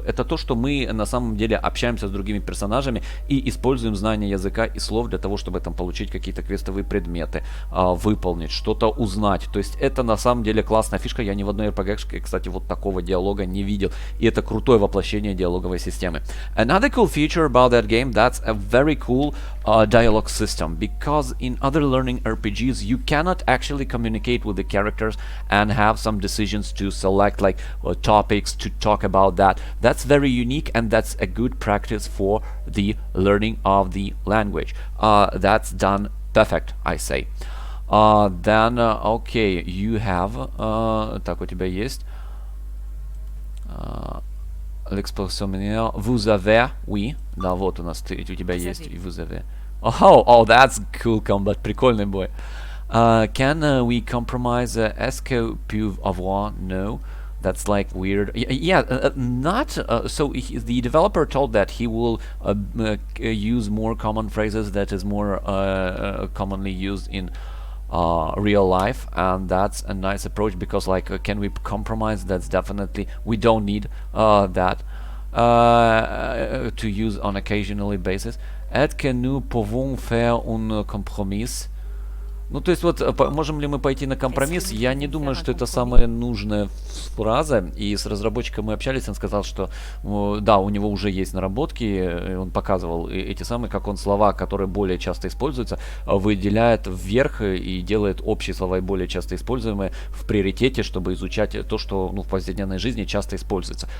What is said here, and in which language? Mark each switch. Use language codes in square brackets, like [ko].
[ru] Это то, что мы на самом деле общаемся с другими персонажами и используем знания языка и слов для того, чтобы там получить какие-то квестовые предметы, выполнить, что-то узнать. То есть это на самом деле классная фишка. Я ни в одной RPG, кстати, вот такого диалога не видел. И это крутое воплощение диалоговой системы. [en] Another cool feature about that game, that's a very cool dialogue system, because in other learning RPGs you cannot actually communicate with the characters and have some decisions to select like topics to talk about that. That's very unique, and that's a good practice for the learning of the language. That's done perfect, I say. Then okay, you have [ru] так, у тебя есть [fr] l'expression manière vous avez, oui, [ru] да, вот у нас у тебя есть [fr] vous avez. [en] Oh, that's cool combat, [ru] прикольный бой. [en] Can we compromise [fr] est-ce que peut avoir? [en] No, that's like weird. Yeah, not. So the developer told that he will use more common phrases that is more commonly used in real life, and that's a nice approach because like can we compromise? That's definitely, we don't need that to use on occasionally basis. [fr] Est-ce que nous pouvons faire un compromis? [ru] Ну, то есть вот, можем ли мы пойти на компромисс? Я не думаю, что это самая нужная фраза. И с разработчиком мы общались, он сказал, что да, у него уже есть наработки. Он показывал эти самые, как он слова, которые более часто используются, выделяет вверх и делает общие слова и более часто используемые в приоритете, чтобы изучать то, что в повседневной жизни часто используется.